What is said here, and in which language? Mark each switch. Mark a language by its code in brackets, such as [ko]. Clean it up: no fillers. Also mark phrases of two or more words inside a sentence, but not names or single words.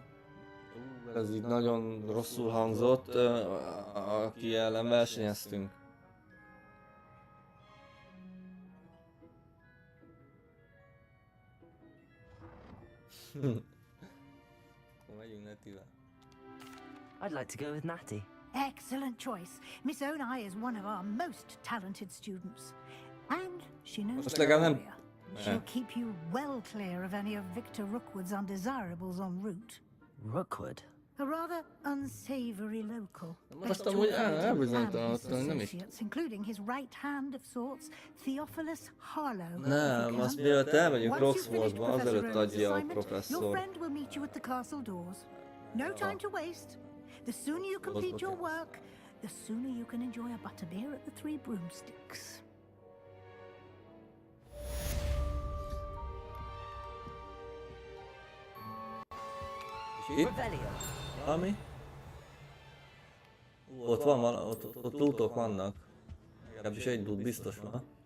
[hu] Ez így nagyon rosszul hangzott, aki ellen versenyeztünk. Megyünk Netivel. [en] I'd like to go with Natty. Excellent choice. Miss Onai is one of our most talented students. And she knows the area. She'll keep you well clear of any of Victor Rookwood's undesirables en route. Rookwood? A rather unsavory local. Associates, including his right hand of sorts, Theophilus Harlow. [hu] Nem, azt mielőtt elmegyünk Roxfortba, azelőtt adja a professzor. [en] Your friend will meet you at the castle doors. No time to waste. The sooner you complete your work, the sooner you can enjoy a butterbeer at the Three Broomsticks. [hu] Ami? Ott van ott lootok vannak. Legalábbis egy loot biztos van.